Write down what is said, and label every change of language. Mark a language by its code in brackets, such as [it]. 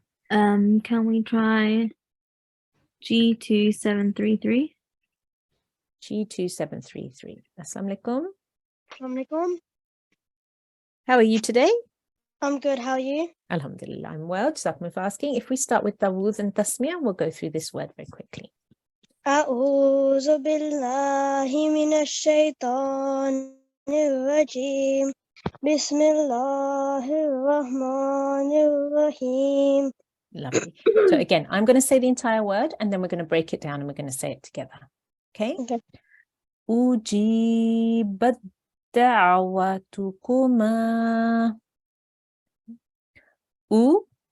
[en] Can we try G2733? [ar] G2733. Assalamu alaikum. Assalamu alaikum. [en] How are you today? I'm good. How are you? Alhamdulillah, I'm well. Jazakumullah for asking. If we start with Dawud and Tasmiyah, we'll go through this word very quickly. [ar] أعوذ بالله من الشيطان الرجيم بسم الله الرحمن الرحيم. [en] Lovely. So again, I'm going to say the entire word and then we're going to break it down and we're going to say it together. Okay? Okay. [ar] أجيبت دعوتكما U